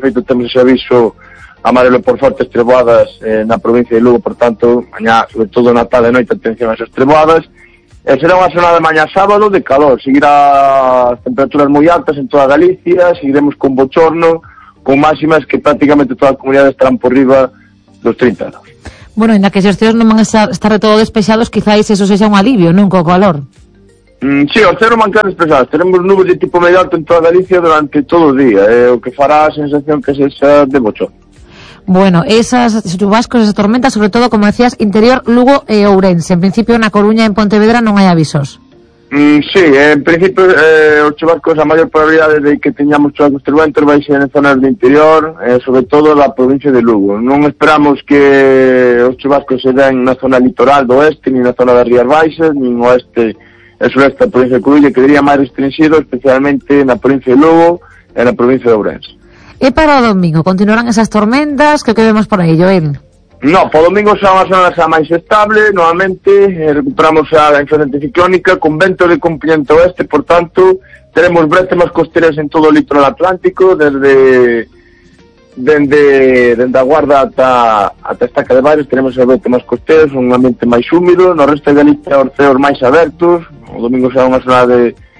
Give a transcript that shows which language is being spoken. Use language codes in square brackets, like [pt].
[gl] De feito, temos ese aviso amarelo por fortes treboadas na provincia de Lugo, por tanto, mañá, sobre todo na tarde e noite, atención a esas treboadas. Será unha xornada de mañá sábado de calor, seguirá as temperaturas moi altas en toda Galicia, seguiremos con bochorno, con máximas que prácticamente toda a comunidade estarán por riba dos 30 graus. [es] Bueno, en la que os cielos no van a estar de todo despejados, quizás eso sea un alivio, ¿no? Un poco calor. Sí, os cielos van a quedar despejados. Tenemos nubes de tipo medio alto en toda Galicia durante todo el día, lo que fará sensación que es esa de mucho. Bueno, esas chubascos, esas tormentas, sobre todo, como decías, interior Lugo e Ourense. En principio, en la Coruña, en Pontevedra, no hay avisos. Sí, en principio, los chubascos, la mayor probabilidad de que tengamos chubascos turbulentos va a ser en zonas de interior, sobre todo en la provincia de Lugo. No esperamos que los chubascos se den en la zona litoral del oeste, ni en la zona de Rías Baixas, ni en oeste, el sureste de la provincia de Coruña, quedaría más restringido, especialmente en la provincia de Lugo, en la provincia de Ourense. ¿Y para el domingo? ¿Continuarán esas tormentas? ¿Qué vemos por ahí, Joel? [gl] No, por domingo xa unha semana xa máis estable, normalmente recuperamos a influencia ciclónica con vento de componente oeste, por tanto, teremos brezas máis costeiras en todo o litoral atlántico, desde a Guarda ata a Estaca de Bares, teremos a brezas máis costeiras, un ambiente máis húmido, no resto de Galicia, os ceos máis abertos, o domingo xa unha semana de